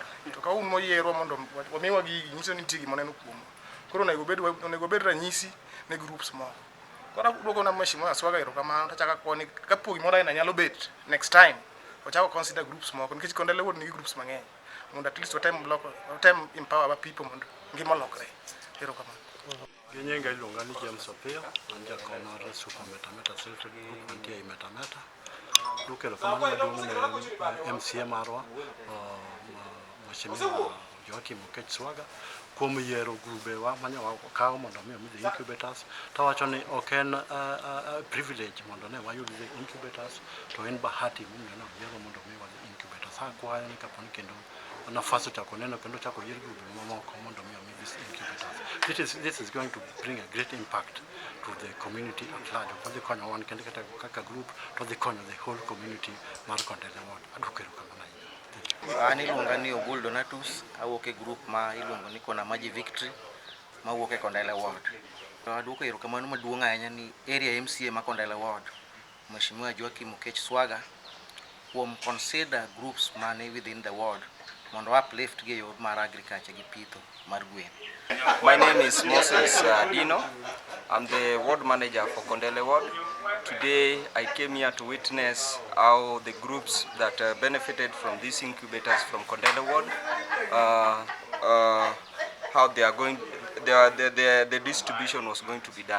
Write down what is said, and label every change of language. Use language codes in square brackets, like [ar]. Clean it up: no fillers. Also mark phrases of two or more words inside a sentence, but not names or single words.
[luo] To ka un moyierwa mondo wamiwa gigi nyiso ni nitie gima neno kuomwa. Koro onego bed ranyisi ne groups moko. Koro duoko na Hon SWAGGA erokamano tachaka koni kapo gimoro aina nyalo bet [en] next time [luo] wachako [en] consider groups [luo] moko nikech Kondele Ward nigi groups mang'eny mondo [en] at least [luo] watem [en] empower our people [luo] mondo ngima lokre. Erokamano. Nyinga iluonga ni James Opio, an jakom mar Super Metameta Filter Group mantie ei Metameta. Dukelo kamano maduong' ne MCA marwa Mheshimiwa Joakim Okech SWAGGA kuom yiero grubewa manyawa kawo mondo mi omigi incubators. Tawacho ni ok en privilege mondo ne wayud incubators, to en bahati momiyo ne oyiero mondo mi wayud incubators. Akwayo ni kaponi kendo nafas ochako neno kendo chako yier grube mamoko mondo mi omi incubators. [en] This is going to bring a great impact to the community at large. [luo] Odhi konyo wan kendo kaka group to odhi konyo [en] the whole community [luo] mar Kondele Ward. Adukero kamano ahinya. An iluonga ni Ogul Donatus, awuok e group ma iluongo ni Kona Maji Victory ma wuok e Kondele Ward. To aduoko erokamano maduong' ahinya ni area MCA ma Kondele Ward Mheshimiwa Joakim Okech SWAGGA kuom [en] consider groups [luo] mane [en] within the ward [luo] mondo uplift gi yor mar agriculture gi pitho mar gwen. [en] My name is Moses Dino. I'm the ward manager for Kondele Ward. Today I came here to witness how the groups that benefited from these incubators from Kondele Ward, how they are going, the distribution was going to be done.